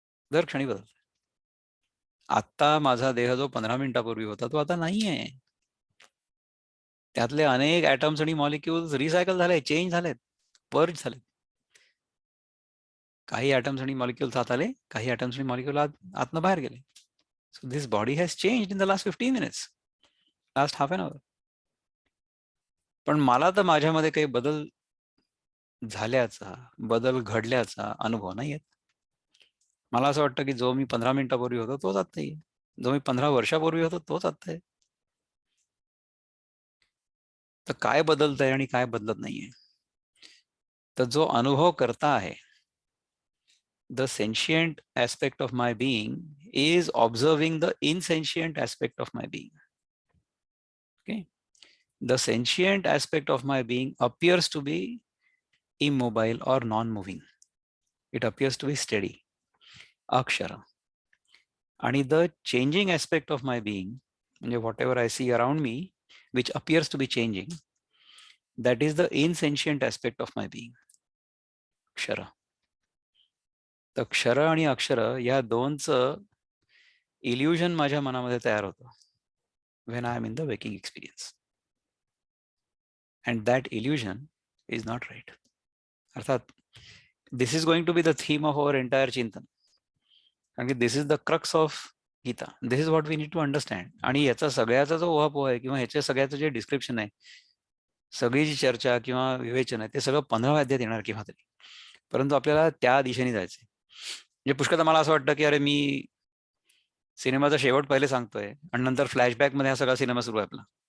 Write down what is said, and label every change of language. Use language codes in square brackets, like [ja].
[mr] दर क्षणी बदलतोय. आत्ता माझा देह जो 15 मिनिटापूर्वी होता, तो आता नाहीये. त्यातले अनेक ॲटम्स आणि मॉलिक्युल्स रिसायकल झाले, चेंज झालेत, पर्ज झालेत. काही ॲटम्स आणि मॉलिक्युल्स आत आले, काही ॲटम्स आणि मॉलिक्युल आतनं बाहेर गेले. [en] So this body has changed in the last 15 minutes, last half an hour. [mr] पण मला तर माझ्यामध्ये काही बदल झाल्याचा, बदल घडल्याचा अनुभव नाही येत. मला असं वाटतं की जो मी 15 मिनिटापूर्वी होतो तोच आत्ता आहे. जो मी 15 वर्षापूर्वी होतो तोच आत्ता आहे. तर काय बदलतंय आणि काय बदलत नाहीये? तर जो अनुभव करता आहे, [en] the sentient aspect of my being is observing the insentient aspect of my being. Okay? The sentient aspect of my being appears to be immobile or non-moving. It appears to be steady, akshara. And the changing aspect of my being, whatever I see around me, which appears to be changing, that is the insentient aspect of my being, akshara. [mr] तर क्षर आणि अक्षर या दोनचं illusion माझ्या मनामध्ये तयार होतं [en] when I am in the waking experience. And that illusion is not right. अर्थात this is going to be the theme of our entire चिंतन. [mr] कारण की [en] this is the crux of Gita. This is what we need to understand. [mr] आणि याचा सगळ्याचा जो उहापोह आहे किंवा ह्याच्या सगळ्याचं जे डिस्क्रिप्शन आहे, सगळी जी चर्चा किंवा विवेचन आहे, ते सगळं 15व्या अध्यायात येणार केव्हा तरी. परंतु आपल्याला त्या दिशेने जायचंय. म्हणजे पुष्कळदा मला असं वाटतं की अरे मी सिनेमाचा शेवट पहिले सांगतोय आणि नंतर फ्लॅशबॅक मध्ये हा सगळा सिनेमा सुरू आहे आपला.